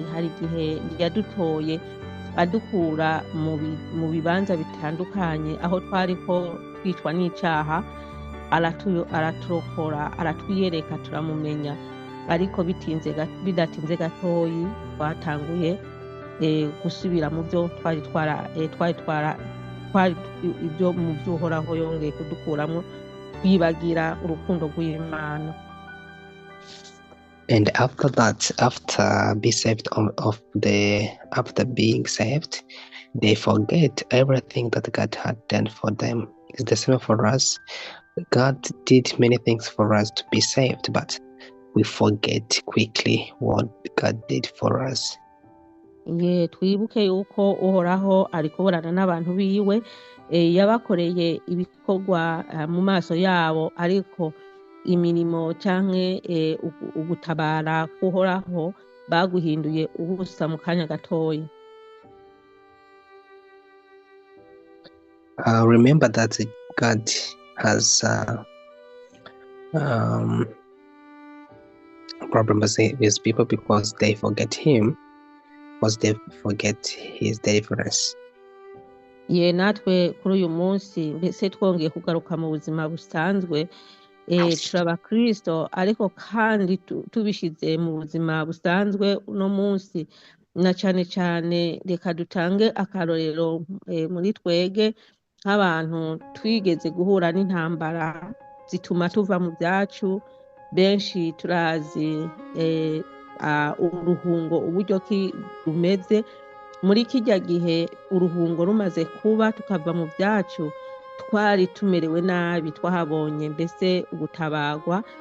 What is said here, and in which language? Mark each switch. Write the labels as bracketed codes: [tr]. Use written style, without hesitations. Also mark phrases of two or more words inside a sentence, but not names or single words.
[rn] Hari igihe yadutoye adukura mu bibanza bitandukanye, aho twariko twicwa n'icyaha, araturokora, aratwiyereka, turamumenya. Ariko bidatinze gatoyi twatanguye gusubira mu byo twari ibyo mu by'uhoraho yongeye kudukuramo, twibagira urukundo rw'Imana. [en] And after that, after being saved, they forget everything that God had done for them. It's the same for us. God did many things for us to be saved, but we forget quickly what God did for us. [rn] Twibuke yuko uhoraho ari kuburana n'abantu biwe, yabakoreye ibikorwa mu maso yabo, ariko imirimo canke ugutabara kuhoraho baguhinduye ubusa mu kanya gatoyi. [en] Remember that God has problems with people because they forget him. was they forget his deliverance. [rn] ye natwe kuri uyu munsi mbese twongeye kugaruka mu buzima busanzwe turi abakristo ariko kandi tubishyize mu buzima busanzwe uno munsi na cyane cyane reka dutange akarorero muri twege nk'abantu twigeze guhura n'intambara zituma tuva mu byacu benshi turazi uruhungo uburyo ki rumeze muri kijya gihe uruhungo rumaze kuba tukava mu byacu twari tumerewe nabi twahabonye mbese ugutabagwa